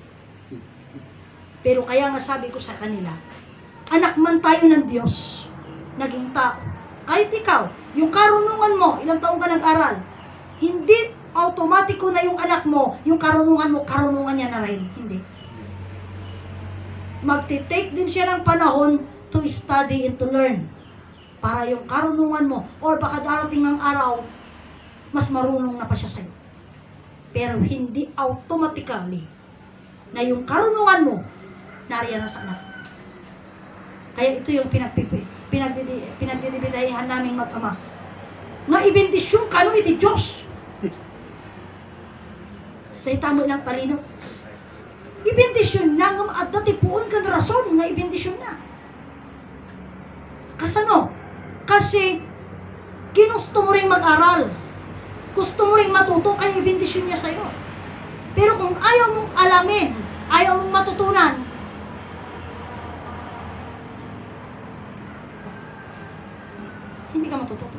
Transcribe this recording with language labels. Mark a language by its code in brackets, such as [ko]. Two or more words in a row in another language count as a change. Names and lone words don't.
[tl] Pero kaya nga sabi ko sa kanila, anak man tayo ng Diyos, naging tao. Kahit ikaw, yung karunungan mo, ilang taong ka nag-aral, hindi automatiko na yung anak mo, yung karunungan niya na rin. Hindi. Magti-take din siya ng panahon [en] to study and to learn. [tl] Para yung karunungan mo, or baka darating ng araw, mas marunong na pa siya sa'yo. Pero hindi automatically na yung karunungan mo, nariyan na sa anak. Kaya ito yung pinagdidibidahihan naming mag-ama. [ilo] Nga ibendisyon ka no iti Diyos. [tl] Dahil tamo ilang talino. [ilo] Ibendisyon na nga maadda tipuon ka na rason nga ibendisyon na. Kasano? [tl] Kasi ginusto mo rin mag-aral. Gusto mo rin matuto kaya ibendisyon niya sa'yo. Pero kung ayaw mong alamin, ayaw mong matutunan, hindi ka matututo.